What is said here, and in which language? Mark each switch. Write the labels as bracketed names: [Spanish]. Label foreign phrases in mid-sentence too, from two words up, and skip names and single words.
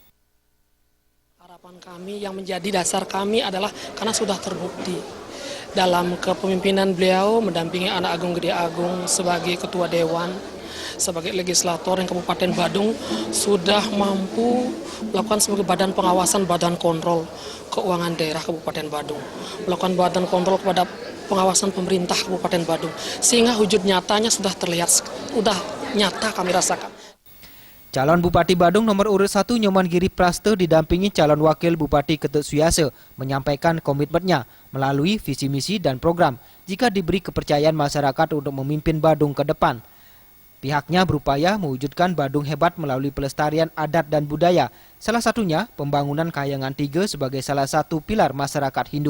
[Indonesian] Harapan kami yang menjadi dasar kami adalah karena sudah terbukti dalam kepemimpinan beliau mendampingi Ana Agung Gede Agung sebagai Ketua Dewan, sebagai legislator yang Kabupaten Badung sudah mampu melakukan sebagai badan pengawasan, badan kontrol keuangan daerah Kabupaten Badung, melakukan badan kontrol kepada pengawasan pemerintah Kabupaten Badung, sehingga wujud nyatanya sudah terlihat, sudah nyata kami rasakan. Calon Bupati Badung nomor urut 1 Nyoman Giri Praste didampingi calon Wakil Bupati Ketut Suyase menyampaikan komitmennya melalui visi misi dan program jika diberi kepercayaan masyarakat untuk memimpin Badung ke depan. Pihaknya berupaya mewujudkan Badung hebat melalui pelestarian adat dan budaya, salah satunya pembangunan Kahyangan 3 sebagai salah satu pilar masyarakat Hindu.